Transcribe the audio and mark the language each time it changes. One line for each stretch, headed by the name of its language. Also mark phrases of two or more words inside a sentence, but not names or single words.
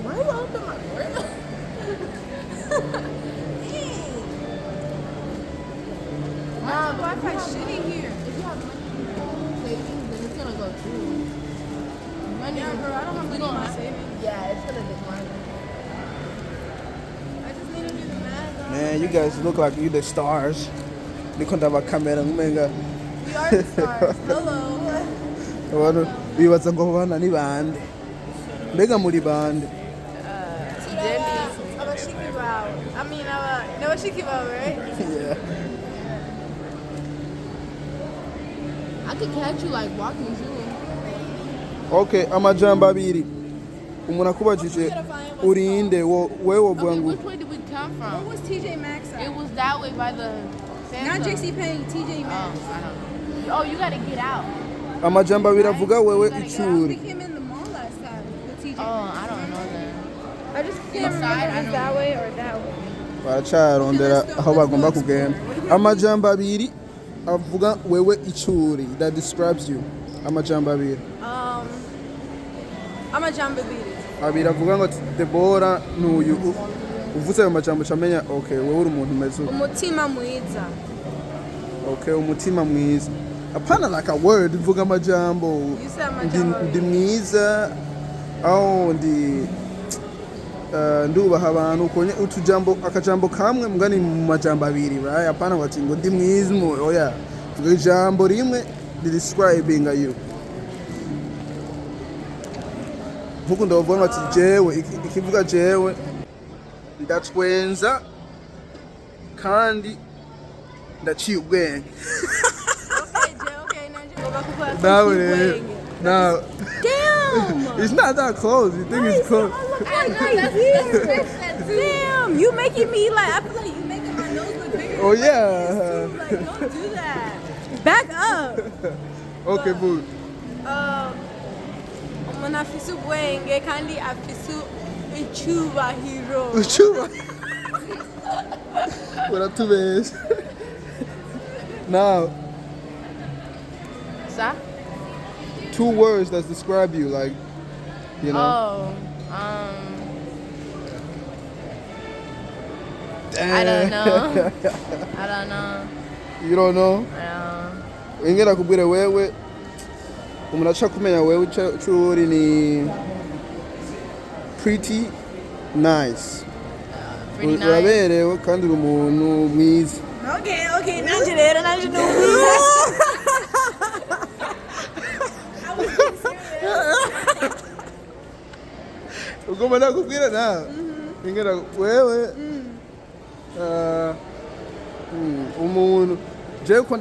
English: Why you open my door? Nah, but Wi-Fi shitty here. if you have money in your savings, then it's gonna go through. Money, Yeah, girl, I don't have money in my savings. Yeah, it's gonna decline. I just need to do the math. Man, you guys look like you the stars.
Rundi: Ni kontava kamera ngumenga.
English: We are the stars. Hello.
Rundi: Abantu bibaza ngo bana ni bande. Mbega muri bande. Abashiki bawe.
English: I mean,
Rundi: n'abashiki bawe,
English: right? Yeah. I could catch you like walking too.
Rundi: Okay, amajambo abiri. Umuntu akubajije urinde wewe wovuga
English: Okay,
Rundi: ngo
English: which way did we come Where from? was TJ Maxx at? It was that way by the Not Samsung. JC Penney, TJ Oh, Maxx. I don't know. Oh, you gotta get out.
Rundi: amajambo abiri avuga wewe
English: We
Rundi: icuri.
English: came in the mall last time with TJ Oh, Maxx. I don't know that. I just can't Inside, remember if I it's don't that know. way or that way.
Rundi: Baracarondera aho bagomba kugenda. Amajambo abiri avuga wewe icuri.
English: That describes you.
Rundi: Amajambo abiri.
English: I'm a jamba beater.
Rundi: Abiri avuga ngo Debora n'uyu uvuze ayo majambo camenya okay wewe uri umuntu meze uko. Umutima mwiza. Okay, umutima mwiza. Apana
English: like a word
Rundi: uvuga amajambo.
English: You said amajambo.
Rundi: Ndi mwiza aho ndubaha abantu ukonye utujambo akajambo kamwe mugani mu majambo abiri right apana wati ngo ndi mwiza oya vuga ijambo rimwe
English: describing you
Rundi: vuga ndavuga ati jewe ikivuga jewe ndatwenza kandi ndaciye ubwenge Okay, nanje. nawe now
English: Damn! it's not that close you think it's close Damn! You making me like, I feel like you making my nose look bigger. oh yeah Like, don't do that. Back up. okay boo
Rundi: Umuntu afise ubwenge kandi afise icyubahiro. uchuba uratubesha now Sa?
English: 2 words that describe you like you know Oh, I don't know. I don't know. you don't know
Rundi: ingera kubwira wewe umuntu acha kumenya wewe cyuri ni
English: pretty nice Pretty nice.
Rundi: uraberewe kandi uri umuntu mwiza Okay, nanje rero nanje ugomba nakubwira nawe ingera wewe umuntu jewe ko